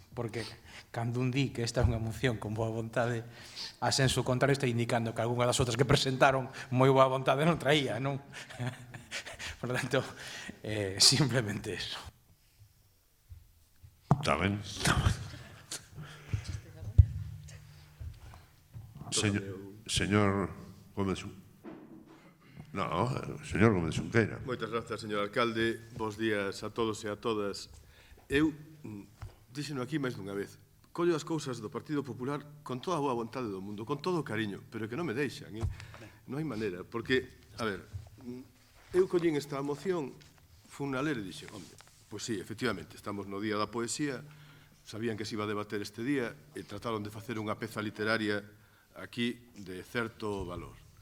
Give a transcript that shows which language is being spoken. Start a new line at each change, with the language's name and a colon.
Galician: Porque cando un di que esta é unha moción con boa vontade, a senso contrario está indicando que algunha das outras que presentaron moi boa vontade non traía, non?
Spanish: Por lo tanto, simplemente eso.
Galician: Está ben. Señor Gómez. No, señor Gómez Xunqueira. Moitas grazas, señor alcalde. Bos días a todos e a todas. Eu díxeno aquí máis dunha vez. Collo as cousas do Partido Popular con toda a boa vontade do mundo, con todo o cariño, pero que non me deixan. Non hai maneira, porque, a ver, eu collín esta moción, fun a ler e dixen, hombre, pois sí, efectivamente, estamos no Día da Poesía, sabían que se iba a debater este día e trataron de facer unha peza literaria aquí de certo valor.